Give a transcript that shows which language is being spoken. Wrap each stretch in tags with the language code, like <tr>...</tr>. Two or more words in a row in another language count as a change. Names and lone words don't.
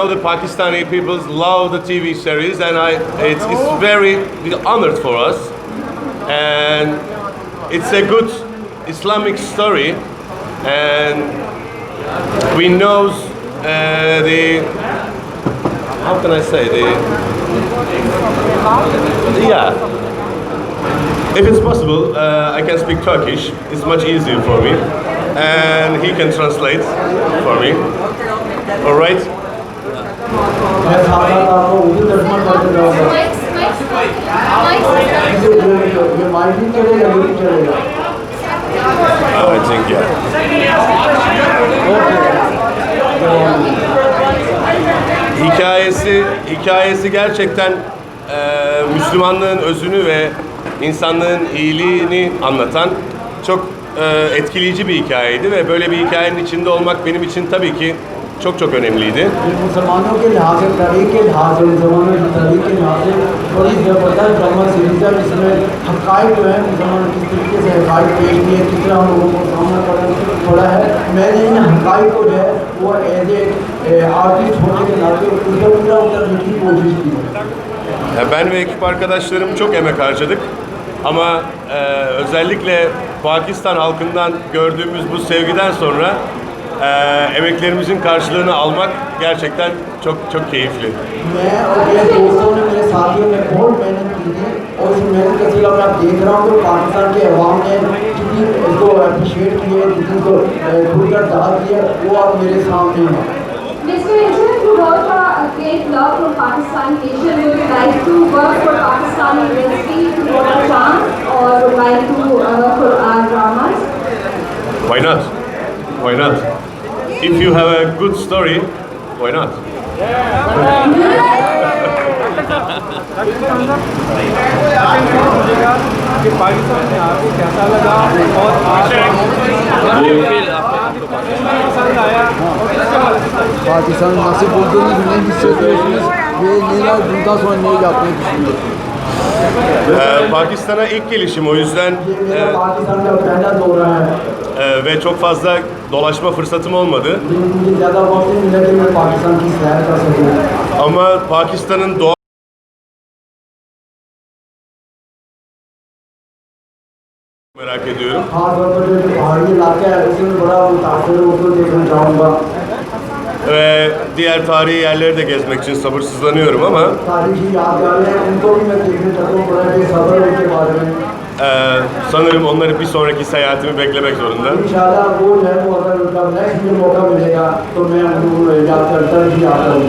<en>the Pakistani people love the TV series, and it's very honored for us, and it's a good Islamic story, and we know the, how can I say, yeah. If it's possible, I can speak Turkish. It's much easier for me, and he can translate for me. All right.</en> <ur>میں ساتھ ساتھ آپ کو اردو ترجمہ کر کے جاؤں گا۔ یہ مائیک بھی چلے گا، یہ بھی چلے گا.</ur> <en>I think yeah.</en> <tr>Hikayesi gerçekten Müslümanlığın özünü ve insanlığın iyiliğini anlatan çok etkileyici bir hikayeydi ve böyle bir hikayenin içinde olmak benim için tabii ki çok önemliydi.</tr> <ur>مسلمانوں کے لحاظ سے، طریق کے لحاظ سے، مسلمانوں کی طریق کے لحاظ سے بڑی زبردست ڈرامہ سیریز ہے جس میں حقائق جو ہے مسلمان کس طریقے سے حقائق پیش کیے، کس طرح ہم لوگوں کو سامنا کرنا پڑا ہے. میں نے ان حقائق کو جو ہے وہ</ur> <en>as a artist</en> <ur>ہونے کے ناتے اس کا پورا اترنے کی کوشش کی ہے.</ur> <tr>Ben ve ekip arkadaşlarım çok emek harcadık ama özellikle Pakistan halkından gördüğümüz bu sevgiden sonra emeklerimizin karşılığını almak gerçekten çok keyifli.</tr> <ur>میں اور میرے دوستوں نے، میرے ساتھیوں نے بہت محنت کی تھی اور اس محنت کا صلہ میں دیکھ رہا ہوں کہ پاکستان کے عوام نے جتنی اس کو اپریشیئیٹ کیے، جتنی اس کو کھل کر داد دیا، وہ اب میرے سامنے ہے.</ur> <en>Mr. Angel, you wrote a great blog for Pakistani nation. Would you like to work for Pakistani industry to get a chance, or would like to work for our dramas? Why not? Why not? If you have a good story, why not?</en> <ur>کہ پاکستان میں آپ کو کیسا لگا اور پسند آیا اور کس حوالے سے</ur> <tr>Pakistan nasıl bulduğunu bilmek istiyorsunuz ve neler bundan sonra ne yapmayı düşünüyorsunuz? Pakistan'a ilk gelişim o yüzden</tr> <ur>یہ میرا پاکستان کا پہلا دورہ ہے,</ur> <tr>ve çok fazla dolaşma fırsatım olmadı.</tr> <ur>لیکن مجھے زیادہ وقت نہیں ملا کہ میں پاکستان کی سیر کر سکوں.</ur> <tr>Ama Pakistan'ın doğa merak ediyorum.</tr> <ur>خاص طور پر جو پہاڑی علاقہ ہے اس میں بڑا متاثر ہوں، اس کو دیکھنا چاہوں گا.</ur> <tr>Ve diğer tarihi yerleri de gezmek için sabırsızlanıyorum ama</tr> <ur>تاریخی یادگاریں ہیں ان کو بھی میں دیکھنے چاہتا ہوں، بڑا بے صبر ہوں ان کے بارے میں.</ur> <tr>sanırım onları bir sonraki seyahatimi beklemek zorunda.</tr> <ur>ان شاء اللہ وہ جو ہے وہ اگر ان کا نیکسٹ میں موقع ملے گا تو میں ان کو یاد کرتا ہی آتا ہوں.</ur>